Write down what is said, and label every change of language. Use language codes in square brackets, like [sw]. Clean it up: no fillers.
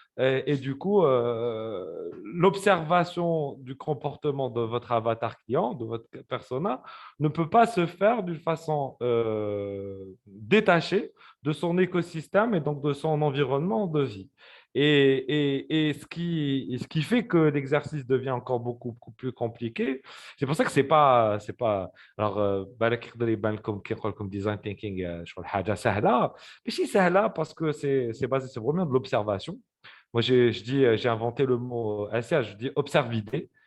[fr] Et du coup, l'observation du comportement de votre avatar client, de votre persona, ne peut pas se faire d'une façon détachée de son écosystème et donc de son environnement de vie. Et ce qui fait que l'exercice devient encore beaucoup plus compliqué, c'est pour ça que c'est pas. Alors, [ar] بالك يقدر يبان لكم كي نقول لكم design thinking شغل حاجه سهله ماشي سهله [fr] parce que c'est basé c'est vraiment de l'observation. Moi je dis j'ai inventé le mot assez, je dis observe idée.